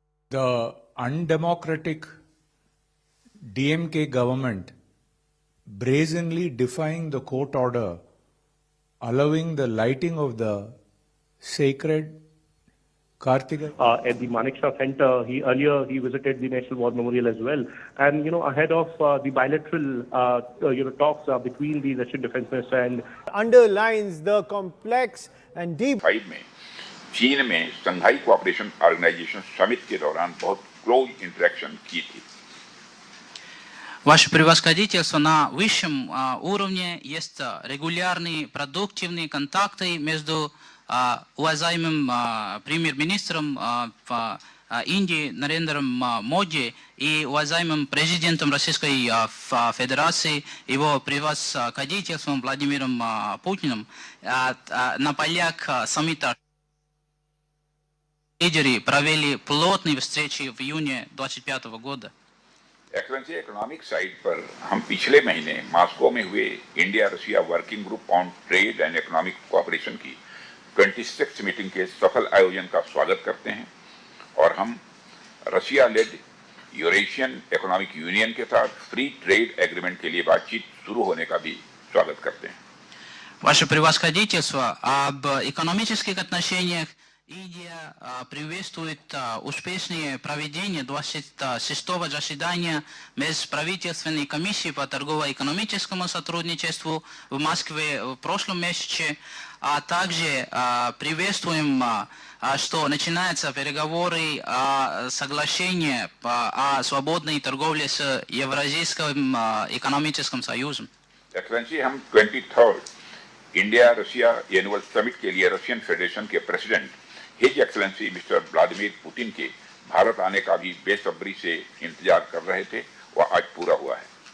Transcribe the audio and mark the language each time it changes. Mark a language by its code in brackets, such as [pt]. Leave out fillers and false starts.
[en] The undemocratic DMK government brazenly defying the court order, allowing the lighting of the sacred Kartika at the Manekshaw Center. He visited the National War Memorial as well, and ahead of the bilateral talks between the Russian Defense Minister and underlines the complex and deep. [hi] चीन में Shanghai cooperation organisation summit के दौरान बहुत close interaction की थी. [ru] Ваше превосходительство, на высшем уровне есть регулярные продуктивные контакты между уважаемым премьер-министром Индии Нарендром Моди и уважаемым президентом Российской Федерации, его превосходительством Владимиром Путиным на полях саммита лидеры провели плотные встречи в июне 2025 года. [hi] Excellency economic side पर हम पिछले महीने मॉस्को में हुए India Russia working group on trade and economic cooperation की 26th मीटिंग के सफल आयोजन का स्वागत करते हैं और हम Russia lead Eurasian economic union के साथ फ्री ट्रेड एग्रीमेंट के लिए बातचीत शुरू होने का भी स्वागत करते हैं. [ru] Ваше превосходительство, об экономических отношениях Индия приветствует успешное проведение 26-го заседания Межправительственной комиссии по торгово-экономическому сотрудничеству в Москве в прошлом месяце, а также приветствуем, что начинаются переговоры о соглашении о свободной торговле с Евразийским экономическим союзом. [hi] एक्सेलेंसी हम 23rd India Russia annual summit के लिए रशियन फेडरेशन के president his excellency mister Vladimir Putin के भारत आने का भी बेसब्री से इंतजार कर रहे थे वह आज पूरा हुआ है.